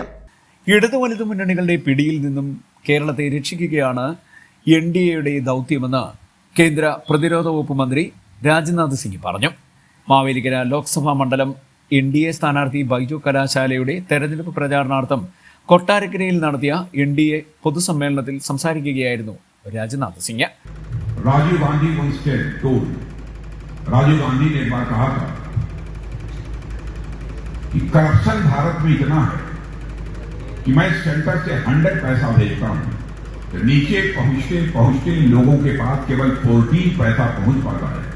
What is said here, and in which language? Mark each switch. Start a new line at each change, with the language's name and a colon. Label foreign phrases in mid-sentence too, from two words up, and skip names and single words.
Malayalam: ഇടത് വലത് മുന്നണികളുടെ പിടിയിൽ നിന്നും കേരളത്തെ രക്ഷിക്കുകയാണ് NDAയുടെ ദൗത്യമെന്ന് കേന്ദ്ര പ്രതിരോധ വകുപ്പ് മന്ത്രി രാജ്നാഥ് സിംഗ് പറഞ്ഞു. മാവേലിക്കര ലോക്സഭാ മണ്ഡലം NDA സ്ഥാനാർത്ഥി ബൈജു കലാശാലയുടെ തെരഞ്ഞെടുപ്പ് പ്രചാരണാർത്ഥം കൊട്ടാരക്കരയിൽ നടത്തിയ NDA പൊതുസമ്മേളനത്തിൽ സംസാരിക്കുകയായിരുന്നു രാജ്നാഥ് സിംഗ്.
Hindi: राजीव गांधी ने एक बार कहा था कि करप्शन भारत में इतना है कि मैं सेंटर से 100 पैसा भेजता हूं तो नीचे पहुंचते लोगों के पास केवल 14 पैसा पहुंच पाता है.